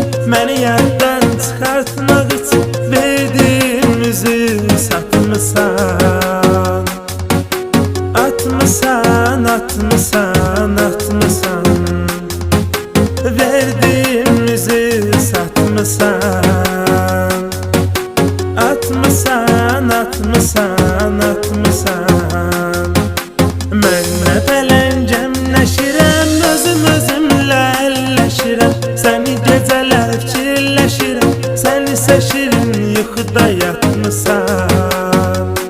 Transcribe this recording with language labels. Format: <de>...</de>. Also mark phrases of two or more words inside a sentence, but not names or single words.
<tr>Beni yerden çıkartmak için verdim yüzü satmışsan. Atmışsan, atmışsan, atmışsan. Verdim yüzü satmışsan. Atmışsan, atmışsan, atmışsan.</tr> <az>Mən pələncəmləşirəm, özümlə əlləşirəm. Səni gecələr fikirləşirəm, sən isə şirin yuxuda yatmışsan.</az>